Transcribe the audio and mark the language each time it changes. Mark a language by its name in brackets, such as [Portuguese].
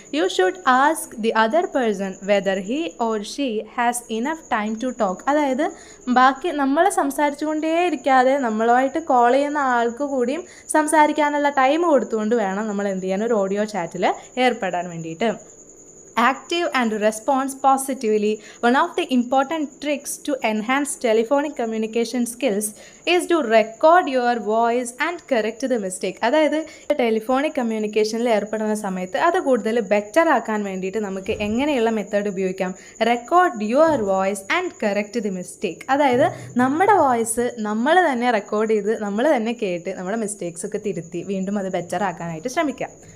[English] You should ask the other person whether he or she has enough time to talk. [Malayalam] അതായത് ബാക്കി നമ്മൾ സംസാരിച്ചു കൊണ്ടേ ഇരിക്കാതെ നമ്മളുമായിട്ട് കോൾ ചെയ്യുന്ന ആൾക്ക് കൂടിയും സംസാരിക്കാനുള്ള ടൈം കൊടുത്തുകൊണ്ട് വേണം നമ്മൾ എന്ത് ചെയ്യാൻ, ഒരു ഓഡിയോ ചാറ്റിൽ ഏർപ്പെടാൻ വേണ്ടിയിട്ട്. [English] Active and response positively. One of the important tricks to enhance telephonic communication skills is to record your voice and correct the mistake. [Malayalam] അതായത് ടെലിഫോണിക് കമ്മ്യൂണിക്കേഷനിൽ ഏർപ്പെടുന്ന സമയത്ത് അത് കൂടുതൽ ബെറ്റർ ആക്കാൻ വേണ്ടിയിട്ട് നമുക്ക് എങ്ങനെയുള്ള മെത്തേഡ് ഉപയോഗിക്കാം? [English] Record your voice and correct the mistake. [Malayalam] അതായത് നമ്മുടെ വോയിസ് നമ്മൾ തന്നെ റെക്കോർഡ് ചെയ്ത് നമ്മൾ തന്നെ കേട്ട് നമ്മുടെ മിസ്റ്റേക്സ് ഒക്കെ തിരുത്തി വീണ്ടും അത് ബെറ്റർ ആക്കാനായിട്ട് ശ്രമിക്കാം.